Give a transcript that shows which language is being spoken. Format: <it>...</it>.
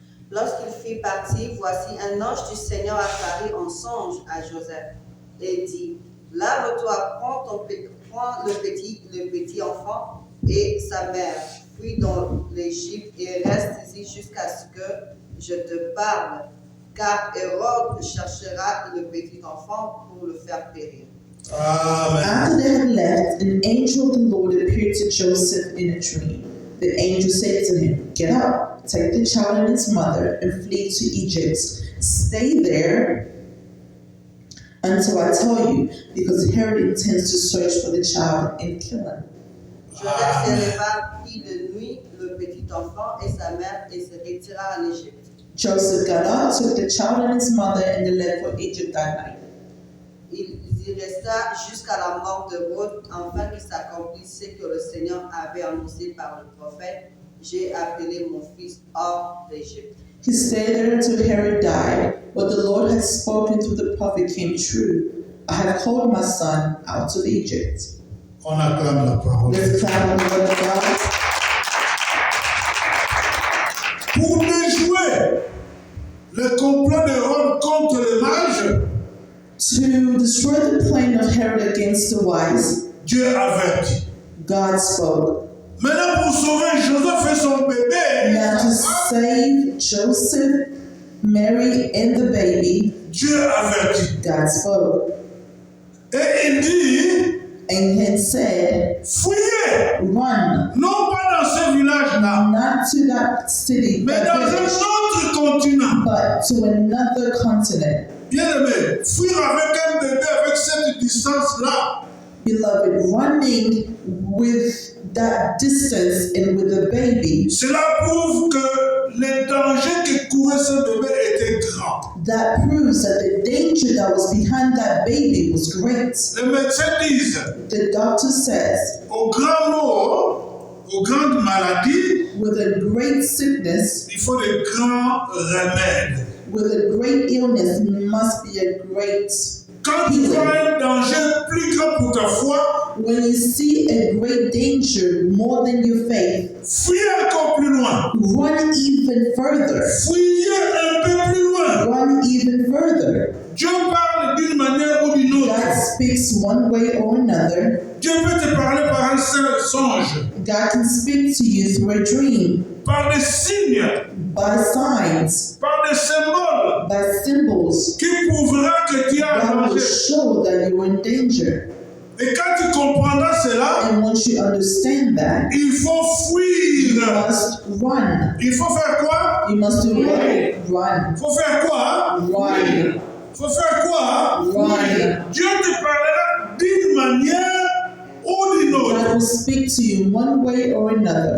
<fr>Lorsqu'il fit partir, voici un ange du Seigneur apparut en songe à Joseph et dit, lave-toi, prends le petit enfant et sa mère, fuis dans l'Égypte et reste ici jusqu'à ce que je te parle, car Hérode cherchera le petit enfant pour le faire périr. Amen.</fr> <en>After they had left, an angel of the Lord appeared to Joseph in a dream. The angel said to him, get up, take the child and his mother, and flee to Egypt. Stay there until I tell you, because Herod intends to search for the child and kill him.</en> <fr>Joseph se leva, prit de nuit le petit enfant et sa mère et se retira en Égypte.</fr> <en>Joseph got up, took the child and his mother, and they left for Egypt that night.</en> <fr>Il y resta jusqu'à la mort de Hérode, afin qu'il s'accomplisse ce que le Seigneur avait annoncé par le prophète. J'ai appelé mon fils hors d'Égypte.</fr> <en>He stayed there until Herod died. What the Lord had spoken through the prophet came true. I have called my son out of Egypt.</en> <fr>On acclame la parole.</fr> <en>Let's clap on the word of God.</en> <fr>Pour déjouer le complot d'Hérode contre les mages,</fr> <en>To destroy the plan of Herod against the wise,</en> <fr>Dieu avertit.</fr> <en>God spoke.</en> <fr>Maintenant, pour sauver Joseph et son bébé,</fr> <en>Now to save Joseph, Mary, and the baby,</en> <fr>Dieu avertit.</fr> <en>God spoke.</en> <fr>Et il dit,</fr> <en>And had said,</en> <fr>fuyez,</fr> <en>run,</en> <fr>non pas dans ce village-là,</fr> <en>not to that city,</en> <fr>mais dans un</fr> <en>village,</en> <fr>autre continent.</fr> <en>but to another continent.</en> <fr>Bien-aimé, fuir avec un bébé avec cette distance-là,</fr> <en>Beloved, running with that distance and with a baby,</en> <fr>cela prouve que le danger que courait ce bébé était grand.</fr> <en>that proves that the danger that was behind that baby was great.</en> <fr>Les médecins disent,</fr> <en>The doctor says,</en> <fr>aux grands maux, aux grandes maladies,</fr> <en>with a great sickness,</en> <fr>il faut de grands remèdes.</fr> <en>with a great illness, must be a great</en> <fr>Quand tu vois un danger plus grand pour ta foi,</fr> <en>when you see a great danger more than your faith,</en> <fr>fuyez encore plus loin.</fr> <en>run even further.</en> <fr>Fuyez un peu plus loin.</fr> <en>Run even further.</en> <fr>Dieu parle d'une manière ou d'une autre.</fr> <en>God speaks one way or another.</en> <fr>Dieu peut te parler par un seul songe,</fr> <en>God can speak to you through a dream,</en> <fr>par des signes,</fr> <en>by signs,</en> <fr>par des symboles</fr> <en>by symbols.</en> <fr>qui prouvera que tu es en</fr> <en>God will</en> <fr>danger.</fr> <en>show that you're in danger.</en> <fr>Et quand tu comprendras cela,</fr> <en>And once you understand that,</en> <fr>il faut</fr> <en>you</en> <fr>fuir.</fr> <en>must run.</en> <fr>Il faut faire quoi?</fr> <en>You must do what? Run.</en> <fr>Il faut faire quoi?</fr> <en>Run.</en> <fr>Il faut faire quoi?</fr> <en>Run.</en> <fr>Dieu te parlera d'une manière ou d'une autre.</fr> <en>God will speak to you one way or another.</en>